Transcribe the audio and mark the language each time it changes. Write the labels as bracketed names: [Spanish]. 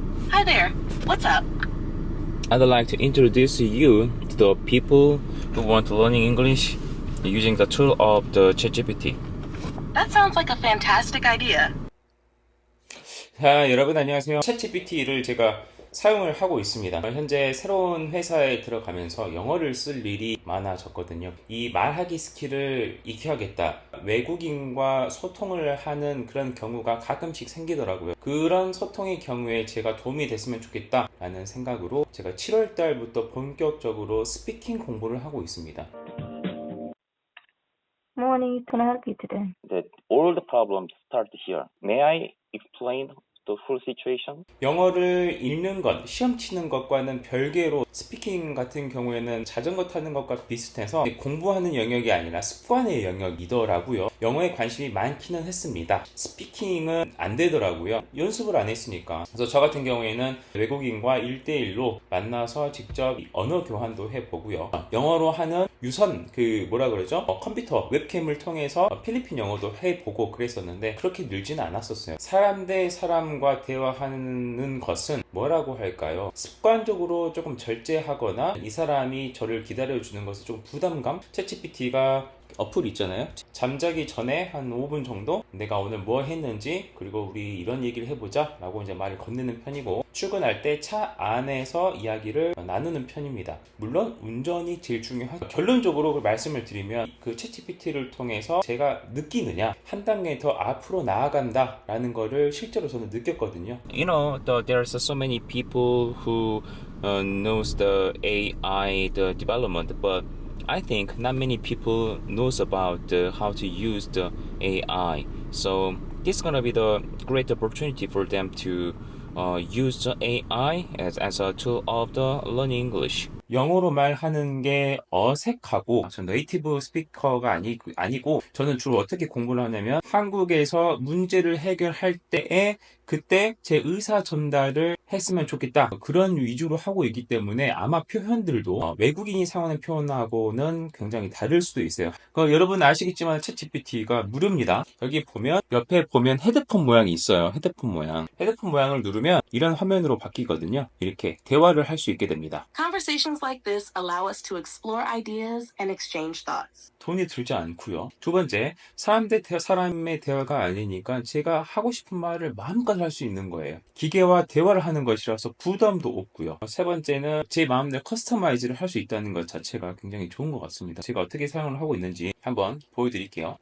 [English] Hi there. What's up? I'd like to introduce you to the people who want to learn English using the tool of the ChatGPT. That sounds like a fantastic idea. [Korean] 자, 여러분 안녕하세요. 챗GPT를 제가 사용을 하고 있습니다. 현재 새로운 회사에 들어가면서 영어를 쓸 일이 많아졌거든요. 이 말하기 스킬을 익혀야겠다. 외국인과 소통을 하는 그런 경우가 가끔씩 생기더라고요. 그런 소통의 경우에 제가 도움이 됐으면 좋겠다라는 생각으로 제가 7월 달부터 본격적으로 스피킹 공부를 하고 있습니다. [English] Morning, can I help you today? That all the problems start here. May I explain the full situation? [Korean] 영어를 읽는 것, 시험 치는 것과는 별개로 스피킹 같은 경우에는 자전거 타는 것과 비슷해서 공부하는 영역이 아니라 습관의 영역이더라고요. 영어에 관심이 많기는 했습니다. 스피킹은 안 되더라고요. 연습을 안 했으니까. 그래서 저 같은 경우에는 외국인과 1대1로 만나서 직접 언어 교환도 해보고요. 영어로 하는 유선 컴퓨터 웹캠을 통해서 필리핀 영어도 해보고 그랬었는데 그렇게 늘지는 않았었어요. 사람 대 사람과 대화하는 것은 뭐라고 할까요? 습관적으로 조금 절제하거나 이 사람이 저를 기다려주는 것에 좀 부담감? 챗GPT가 어플 있잖아요. 잠자기 전에 한 5분 정도 내가 오늘 뭐 했는지 그리고 우리 이런 얘기를 해보자 라고 이제 말을 건네는 편이고, 출근할 때 차 안에서 이야기를 나누는 편입니다. 물론 운전이 제일 중요하죠. 결론적으로 말씀을 드리면 그 챗GPT를 통해서 제가 느끼느냐, 한 단계 더 앞으로 나아간다 라는 거를 실제로 저는 느꼈거든요. [English] You know, there's so many people who knows the AI, the development, but I think not many people knows about how to use the AI. So this is gonna be the great opportunity for them to use the AI as a tool of the learning English. [Korean] 영어로 말하는 게 어색하고, 저 네이티브 스피커가 아니고 저는 주로 어떻게 공부를 하냐면 한국에서 문제를 해결할 때에 그때 제 의사 전달을 했으면 좋겠다, 그런 위주로 하고 있기 때문에 아마 표현들도 외국인이 사용하는 표현하고는 굉장히 다를 수도 있어요. 여러분 아시겠지만 챗GPT가 무료입니다. 여기 보면 옆에 보면 헤드폰 모양이 있어요. 헤드폰 모양을 누르면 이런 화면으로 바뀌거든요. 이렇게 대화를 할 수 있게 됩니다. [English] Conversations like this allow us to explore ideas and exchange thoughts. [Korean] 돈이 들지 않고요. 두 번째, 사람 대 사람의 대화가 아니니까 제가 하고 싶은 말을 마음껏 할 수 있는 거예요. 기계와 대화를 하는 것이라서 부담도 없고요. 세 번째는 제 마음대로 커스터마이즈를 할 수 있다는 것 자체가 굉장히 좋은 것 같습니다. 제가 어떻게 사용을 하고 있는지 한번 보여드릴게요.